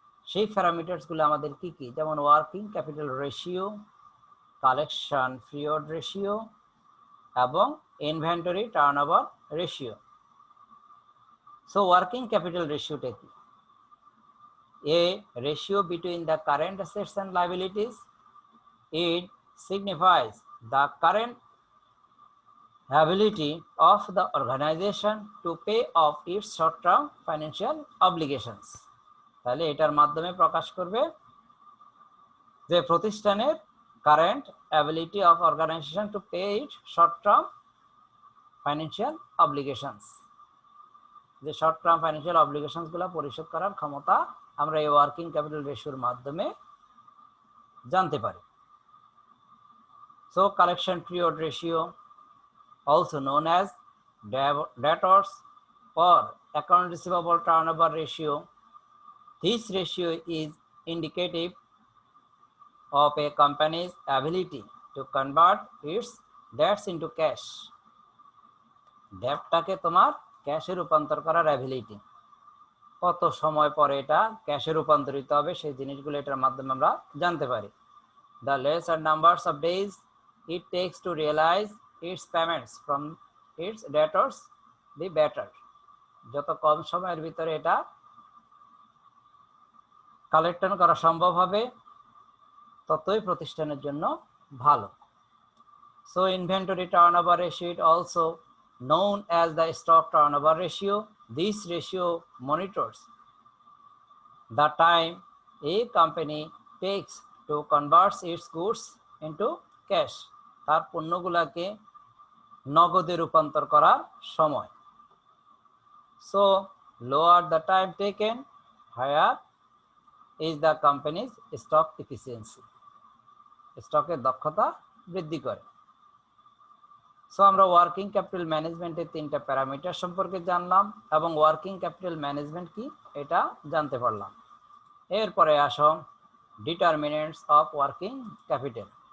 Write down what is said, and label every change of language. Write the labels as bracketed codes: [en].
[bn] সেই প্যারামিটারসগুলো আমাদের কি কি, যেমন working capital ratio, collection period ratio এবং inventory turnover ratio. [en] so working capital [bn] রেশিওটা কি? [en] A ratio between the current assets and liabilities. It signifies the current ability of the organization to pay off its short-term financial obligations. [bn] তাহলে এটার মাধ্যমে প্রকাশ করবে যে প্রতিষ্ঠানের [en] current ability of organization to pay it short term financial obligations, [bn] যে short-term financial অব্লিগেশনসগুলো পরিশোধ করার ক্ষমতা আমরা এই ওয়ার্কিং ক্যাপিটাল রেশিওর মাধ্যমে জানতে পারি। [en] So collection period ratio, also known as debtors or account receivable turnover ratio, this ratio is indicative of a company's ability to convert its debts into cash. [bn] ডেটটাকে তোমার ক্যাশে রূপান্তর করার অ্যাবিলিটি, কত সময় পরে এটা ক্যাশে রূপান্তরিত হবে সেই জিনিসগুলো এটার মাধ্যমে আমরা জানতে পারি। [en] The lesser numbers of days it takes to realize its payments from its debtors, the better. [bn] যত কম সময়ের ভিতরে এটা কালেকশন করা সম্ভব হবে ততই প্রতিষ্ঠানের জন্য ভালো। [en] So inventory turnover ratio, it also known as the stock turnover ratio. This ratio monitors the time a company takes to convert its goods into cash. [bn] তার পণ্যগুলোকে নগদে রূপান্তর করার সময়। [en] So lower the time taken, higher is the company's stock efficiency. [bn] স্টকের দক্ষতা বৃদ্ধি করে। So আমরা ওয়ার্কিং ক্যাপিটাল ম্যানেজমেন্টের তিনটা প্যারামিটার সম্পর্কে জানলাম এবং ওয়ার্কিং ক্যাপিটাল ম্যানেজমেন্ট কি এটা জানতে পারলাম। এরপরে আসো [en] Determinants of working capital.